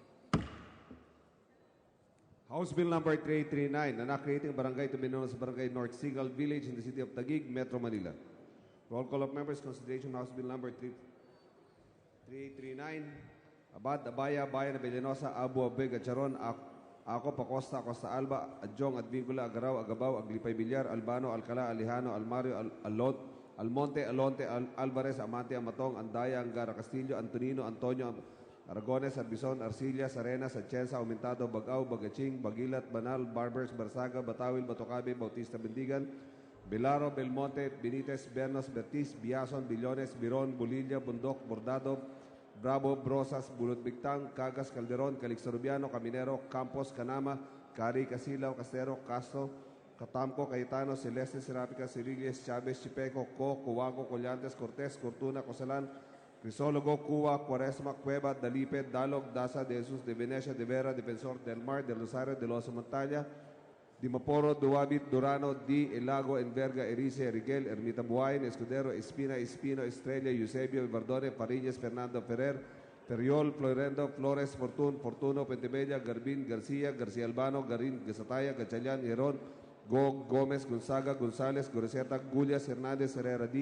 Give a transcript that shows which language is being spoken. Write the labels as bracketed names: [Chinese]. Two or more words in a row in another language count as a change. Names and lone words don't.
[English] House Bill number 3839, an act creating a barangay to be known as Barangay North Sigal Village in the city of Taguig, Metro Manila. Roll call of members, consideration House Bill number 3839. Abad, Abaya, Bayan, Villanosa, Abu, Abeg, Charon, Ako, Pacosta, Costa Alba, Adjong, Adbingula, Agaraw, Agabaw, Aglipay Villar, Albano, Alcala, Alejano, Almario, Almonte, Alonte, Alvarez, Amante, Amatong, Andaya, Angara, Castillo, Antonino, Antonio, Aragones, Arbizon, Arcillas, Arenas, Atienza, Aumentado, Bagaw, Bagaching, Bagilat, Banal, Barbers, Barsaga, Batawil, Batocabe, Bautista Bendigan, Belaro, Belmonte, Benitez, Bernos, Bertiz, Biason, Billones, Biron, Bulilla, Bundok, Bordado, Bravo, Brosas, Bulutbictang, Cagas, Calderon, Calixorbiano, Caminero, Campos, Canama, Cari, Casilao, Castero, Castro, Catamco, Cayetano, Celeste, Serapica, Cirilles, Chavez, Chipeco, Cubanco, Collantes, Cortés, Cortuna, Cosalan, Crisólogo, Cuba, Cuaresma, Cueva, Dalipe, Dalog, Daza, de Jesus, de Venecia, de Vera, Defensor del Mar, de Rosario, de Los Montaña, Dimaporo, Duwabit, Durano, D. Elago, Enverga, Erice, Rigel, Ermita Buhayin, Escudero, Espina, Espino, Estrella, Eusebio, Bardone, Pariñas, Fernando Ferrer, Periol, Florendo, Flores, Fortun, Fortuno, Pentebella, Garbin, Garcia, Garcia Albano, Garin, Gasataya, Gatchalian, Heron, Gog, Gomez, Gonzaga, Gonzales, Goreseta, Gullias, Hernandez, Herrera D.